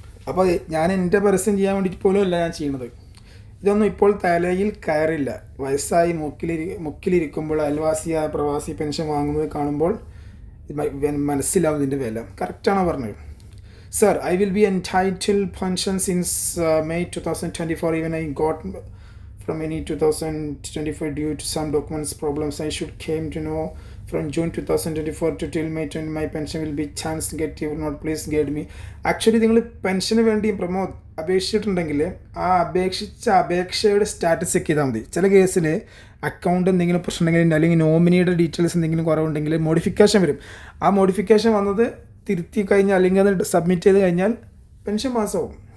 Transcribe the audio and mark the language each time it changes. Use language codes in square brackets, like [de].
[ml] അപ്പോൾ ഞാൻ എൻ്റെ പരസ്യം ചെയ്യാൻ വേണ്ടിയിട്ട് പോലും അല്ല ഞാൻ ചെയ്യണത്. ഇതൊന്നും ഇപ്പോൾ തലയിൽ കയറില്ല. വയസ്സായി മുക്കിലിരിക്കുമ്പോൾ അയൽവാസിയായ പ്രവാസി പെൻഷൻ വാങ്ങുന്നത് കാണുമ്പോൾ മനസ്സിലാവും ഇതിൻ്റെ വില. കറക്റ്റാണോ പറഞ്ഞത്? [en] Sir, I will be entitle pension since May 2024. Even I got from any 2025 due to some documents problems. I should came to know from June 2024 to till May 20 my pension will be chance to get. If not, please guide me. [ml] Actually നിങ്ങൾ pension വേണ്ടി അപേക്ഷിച്ചിട്ടുണ്ടെങ്കിൽ ആ അപേക്ഷയുടെ status check ചെയ്താൽ മതി. ചില കേസിൽ account എന്തെങ്കിലും പ്രശ്നം ഉണ്ടെങ്കിൽ അല്ലെങ്കിൽ നോമിനിയുടെ ഡീറ്റെയിൽസ് എന്തെങ്കിലും കുറവുണ്ടെങ്കിൽ മോഡിഫിക്കേഷൻ വരും. ആ മോഡിഫിക്കേഷൻ വന്നത് തിരുത്തി കഴിഞ്ഞാൽ അല്ലെങ്കിൽ അത് സബ്മിറ്റ് ചെയ്ത് കഴിഞ്ഞാൽ പെൻഷൻ മാസമാവും.